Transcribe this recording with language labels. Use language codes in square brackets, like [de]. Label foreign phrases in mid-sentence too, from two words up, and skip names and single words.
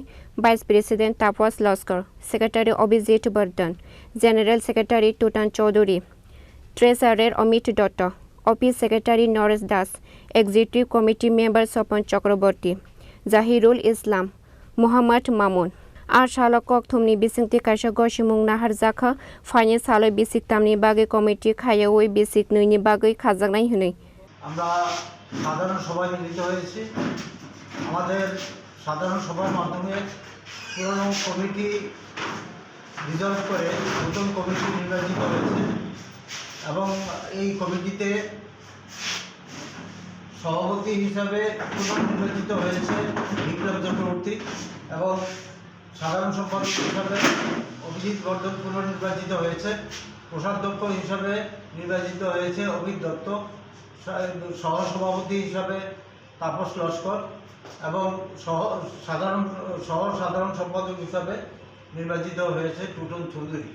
[en] Vice President [trp] Tapwas Loskar Secretary Obizit Burden [en] General Secretary [trp] Tutan Chaudhuri Treasurer Amit Dutta [en] Office Secretary [trp] Norris Das [en] Executive Committee Members [trp] Sopan Chakraborty Zahirul Islam Muhammad Mamun Ar Shalok Koktumni Bisingti Kaisha Goshimung Nahar Zakha Finance Halo Bisik Tamni Bagay Committee Khayawoi Bisik Nuni Bagay Khazagnai Hunai [bn] আমরা সাধারণ সভায় মিলিত হয়েছি আমাদের সাধারণ সভার মাধ্যমে পুরনো [en] committee resolve [bn] করে নতুন কমিটি নির্বাচিত হয়েছে এবং এই কমিটিতে সভাপতি হিসাবে পুনর্নির্বাচিত হয়েছে বিপ্লব চক্রবর্তী এবং সাধারণ সম্পাদক হিসাবে অভিজিৎ বর্ধন পুনর্নির্বাচিত হয়েছে কোষাধ্যক্ষ হিসাবে নির্বাচিত হয়েছে অমিত দত্ত সহসভাপতি হিসাবে তাপস লস্কর এবং সাধারণ সম্পাদক হিসাবে নির্বাচিত হয়েছে টুটন চৌধুরী।